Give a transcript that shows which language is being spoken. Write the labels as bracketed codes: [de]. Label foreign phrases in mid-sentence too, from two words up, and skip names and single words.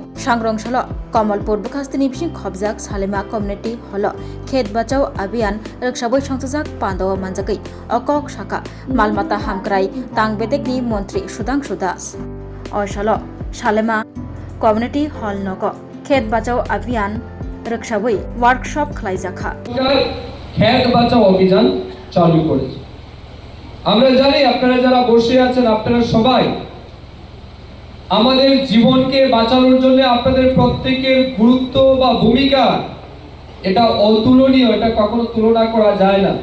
[trp] Sangrong solo Kamalpur bukastini bising khobjak Salema community holo khet bachao abiyan rikshaboi songsajak pandawa manjagai okok saka malmata hamkrai tangbetek ni Montri Sudang Sudas. Osalo Salema Community Hall Nogo Khet Bachao Abhiyan Rikshaboi Workshop Khlaijaka [bn] খেত বাঁচাও অভিযান চালু করেছে। আমরা জানি আপনারা যারা বসে আছেন আপনারা সবাই আমাদের জীবনকে বাঁচানোর জন্য আপনাদের প্রত্যেকের গুরুত্ব বা ভূমিকা এটা অতুলনীয়, এটা কখনো তুলনা করা যায় না।